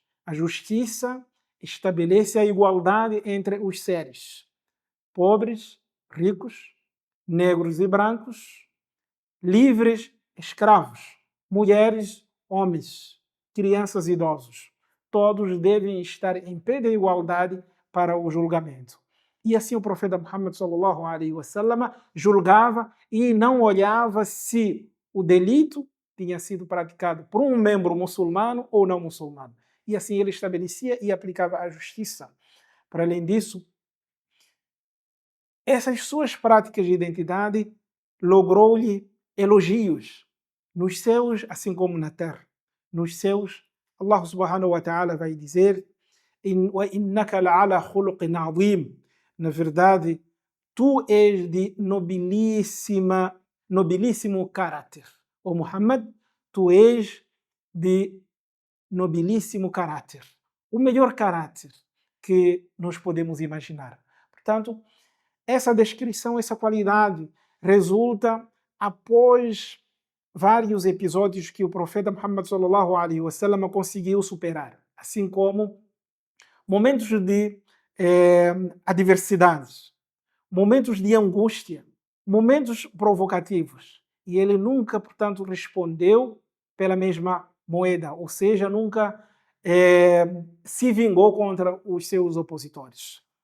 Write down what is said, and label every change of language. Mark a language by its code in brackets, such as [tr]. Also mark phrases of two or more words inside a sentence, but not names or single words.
[pt] A justiça estabelece a igualdade entre os seres, pobres, ricos, negros e brancos, livres, escravos, mulheres, homens, crianças e idosos. Todos devem estar em pé de igualdade para o julgamento. E assim o profeta Muhammad [ar] صلى الله عليه وسلم [pt] julgava e não olhava se o delito tinha sido praticado por um membro muçulmano ou não muçulmano. E assim ele estabelecia e aplicava a justiça. Para além disso, essas suas práticas de identidade logrou-lhe elogios nos céus, assim como na terra. Nos céus, [ar] الله سبحانه وتعالى [pt] vai dizer: [ar] "إنك لعلى خلق عظيم." [pt] Na verdade, tu és de nobilíssimo caráter. Ó Muhammad, tu és de nobilíssimo caráter. O melhor caráter que nós podemos imaginar. Portanto, essa descrição, essa qualidade resulta após vários episódios que o profeta Muhammad [ar] صلى الله عليه وسلم [pt] conseguiu superar, assim como momentos de adversidades, momentos de angústia, momentos provocativos. E ele nunca, portanto, respondeu pela mesma moeda, ou seja, nunca se vingou contra os seus opositores.